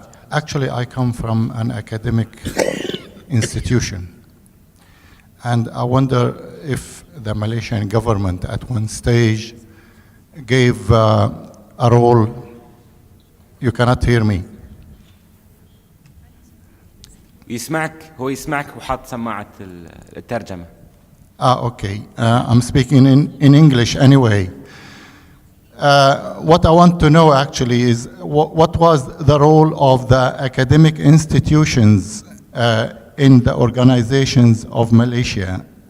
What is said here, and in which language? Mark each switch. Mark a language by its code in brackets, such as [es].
[en] Actually, I come from an academic institution, and I wonder if the Malaysian government at one stage gave a role. You cannot hear me. [ar] يسمعك، هو يسمعك وحط سماعة الترجمة. [en] Okay. I'm speaking in English anyway. What I want to know actually is what was the role of the academic institutions in the organizations of Malaysia?